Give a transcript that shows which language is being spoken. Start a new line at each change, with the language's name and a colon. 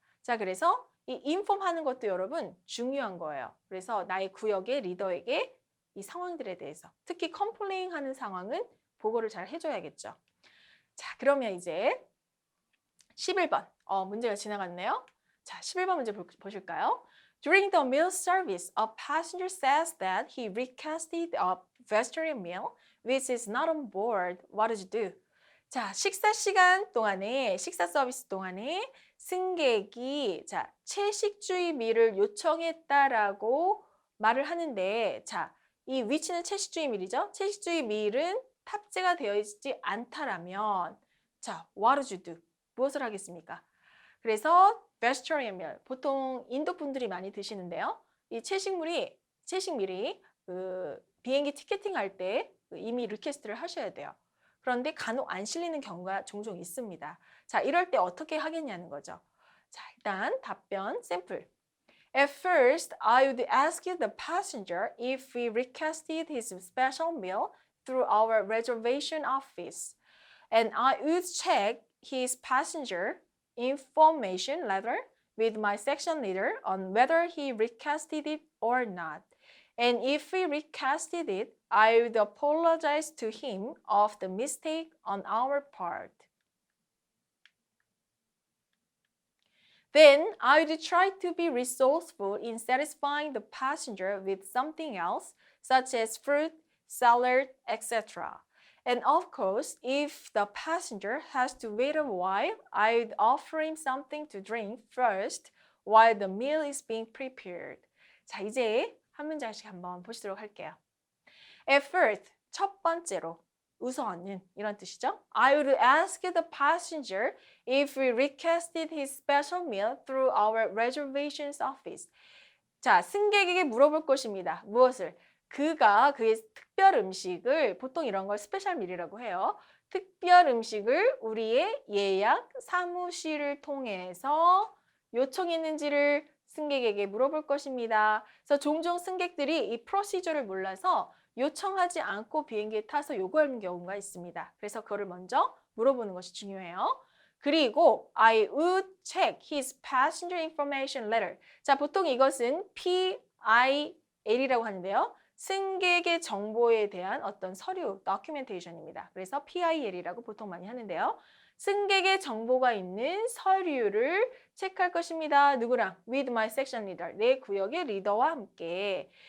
Korean: 자, 그래서 이 inform 하는 것도 여러분 중요한 거예요. 그래서 나의 구역의 리더에게 이 상황들에 대해서 특히 컴플레인 하는 상황은 보고를 잘 해줘야겠죠. 자, 그러면 이제 11번 문제가 지나갔네요. 자, 11번 문제 보실까요?
English: During the meal service, a passenger says that he requested a vegetarian meal, which is not on board. What did you do?
Korean: 자, 식사 시간 동안에, 식사 서비스 동안에 승객이 자, 채식주의 밀을 요청했다라고 말을 하는데 자, 이 위치는 채식주의 밀이죠. 채식주의 밀은 탑재가 되어 있지 않다라면 자,
English: what did you do?
Korean: 무엇을 하겠습니까? 그래서 vegetarian meal, 보통 인도 분들이 많이 드시는데요. 이 채식밀이 그 비행기 티켓팅 할 때 이미 리퀘스트를 하셔야 돼요. 그런데 간혹 안 실리는 경우가 종종 있습니다. 자, 이럴 때 어떻게 하겠냐는 거죠. 자, 일단 답변 샘플.
English: At first, I would ask the passenger if he requested his special meal through our reservation office. And I would check his passenger information letter with my section leader on whether he requested it or not. And if he requested it, I would apologize to him of the mistake on our part. Then I would try to be resourceful in satisfying the passenger with something else, such as fruit, salad, etc. And of course, if the passenger has to wait a while, I would offer him something to drink first while the meal is being prepared.
Korean: 자, 이제 한 문장씩 한번 보시도록 할게요.
English: At first,
Korean: 첫 번째로 우선은 이런 뜻이죠.
English: I would ask the passenger if we requested his special meal through our reservations office.
Korean: 자, 승객에게 물어볼 것입니다. 무엇을? 그가 그의 특별 음식을 보통 이런 걸 스페셜 밀이라고 해요. 특별 음식을 우리의 예약 사무실을 통해서 요청했는지를 승객에게 물어볼 것입니다. 그래서 종종 승객들이 이 프로시저를 몰라서 요청하지 않고 비행기에 타서 요구하는 경우가 있습니다. 그래서 그거를 먼저 물어보는 것이 중요해요.
English: 그리고 I would check his passenger information letter.
Korean: 자, 보통 이것은 PIL이라고 하는데요. 승객의 정보에 대한 어떤 서류, documentation입니다. 그래서 PIL이라고 보통 많이 하는데요. 승객의 정보가 있는 서류를 체크할 것입니다. 누구랑?
English: With my section leader.
Korean: 내 구역의 리더와 함께.